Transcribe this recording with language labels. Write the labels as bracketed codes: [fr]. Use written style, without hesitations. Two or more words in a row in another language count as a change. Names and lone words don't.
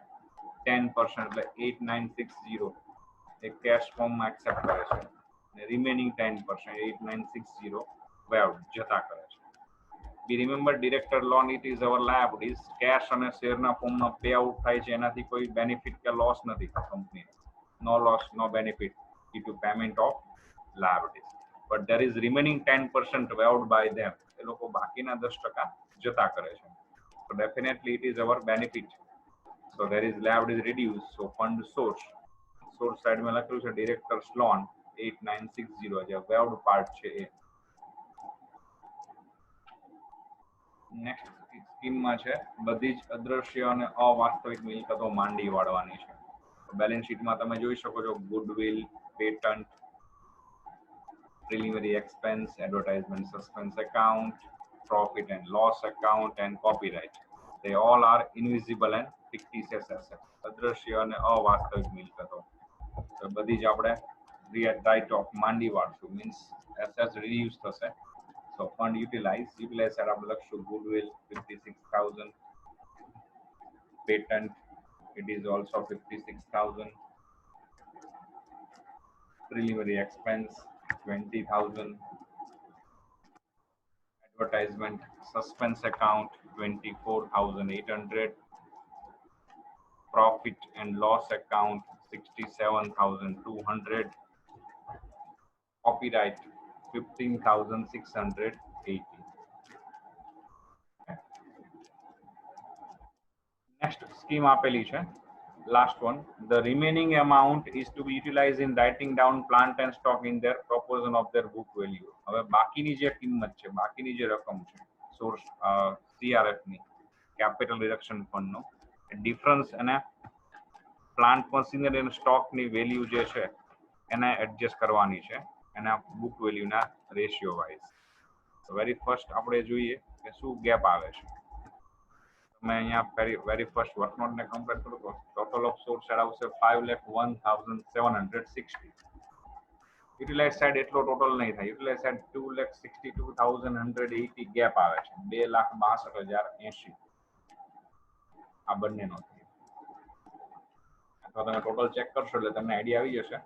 [gu] 10% એટલે 8,960 એ કેશ ફોર્મમાં એક્સેપ્ટ કરે છે, અને રિમેનિંગ 10% 8,960 વેવડ જતા કરે છે. [en] be remember director loan it is our liabilities. [gu] કેશ અને શેરના ફોર્મમાં [en] pay out [gu] થાય છે, એનાથી કોઈ બેનિફિટ કે લોસ નથી કંપનીને. [en] no loss no benefit due to payment of liabilities. But there is remaining 10% waived by them. [gu] એ લોકો બાકીના 10% જતા કરે છે. [en] So definitely it is our benefit. So there is liabilities reduced. So fund source side [gu] માં લખેલું છે [en] directors loan 8960 [gu] જે [en] waived part [gu] છે એ. નેક્સ્ટ સ્કીમમાં છે બધી જ અદ્રશ્ય અને અવાસ્તવિક મિલકતો માંડી વાળવાની છે. બેલેન્સ શીટમાં તમે જોઈ શકો છો ગુડવિલ, પેટન્ટ, [en] preliminary expense, advertisement suspense account, profit and loss account and copyright. They all are invisible and fictitious assets. [gu] અદ્રશ્ય અને અવાસ્તવિક મિલકતો. તો બધી જ આપણે [en] write off [gu] માંડી વાળશું, મીન્સ [en] assets reduce [gu] થશે. [en] So fund utilize side [gu] આપણે લખશું [en] goodwill 56,000, patent it is also 56,000, preliminary expense 20,000, advertisement suspense account 24,800, profit and loss account 67,200, copyright 15,680. નેક્સ્ટ સ્કીમ [gu] આપેલી છે [en] last one, the remaining amount is to be utilized in writing down plant and stock in their proportion of their book value. [gu] હવે બાકીની જે કિંમત છે, બાકીની જે રકમ છે સોર્સ CRF ની [en] capital reduction fund [gu] નો ડિફરન્સ અને [en] plant machinery [gu] અને સ્ટોક ની વેલ્યુ જે છે એને એડજસ્ટ કરવાની છે એના [en] book value [gu] ના [en] ratio wise. very first [gu] આપણે જોઈએ કે શું ગેપ આવે છે. [hi] मैं यहाँ [en] very first worknote [hi] ने कंपेयर करूँ तो [en] total of source side [hi] આવશે 5,01,760. [en] utilize side [gu] એટલો ટોટલ નહીં થાય. [en] utilize side [gu] 2,62,180 ગેપ આવે છે. 2,62,080 આ બંનેનો અથવા તમે ટોટલ ચેક કરશો એટલે તમને આઈડિયા આવી જશે.